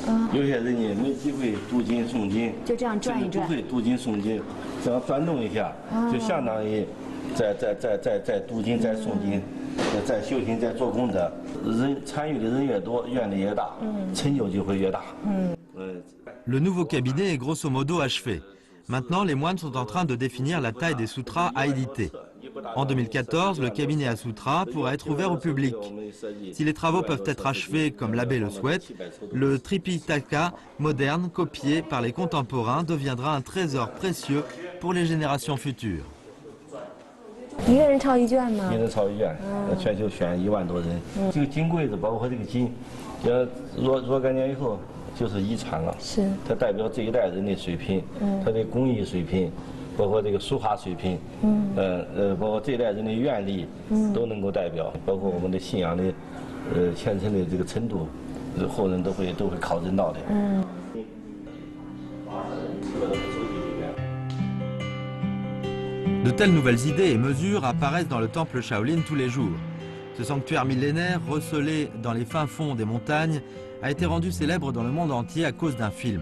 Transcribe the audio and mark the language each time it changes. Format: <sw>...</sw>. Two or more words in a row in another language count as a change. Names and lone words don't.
<zh>有些人呢没机会读经诵经，就这样转一转，不会读经诵经，这样转动一下，就相当于在读经，在诵经，在修行，在做功德，人参与的人越多，愿力越大，成就就会越大。</zh> <fr>Le nouveau cabinet est grosso modo achevé. Maintenant, les moines sont en train de définir la taille des sutras à éditer. En 2014, le cabinet à sutras pourra être ouvert au public. Si les travaux peuvent être achevés comme l'abbé le souhaite, le Tripitaka moderne, copié par les contemporains, deviendra un trésor précieux pour les générations futures.</fr> <zh>一个人抄一卷吗？一人抄一卷，全球选1万多人。这个金柜子，包括这个金，若干年以后就是遗产了。是。它代表这一代人的水平，它的工艺水平，包括这个书画水平，包括这一代人的愿力，都能够代表，包括我们的信仰的，虔诚的这个程度，后人都会考证到的。</zh> <fr>De telles nouvelles idées et mesures apparaissent dans le temple Shaolin tous les jours. Ce sanctuaire millénaire, recelé dans les fins fonds des montagnes, a été rendu célèbre dans le monde entier à cause d'un film.</fr>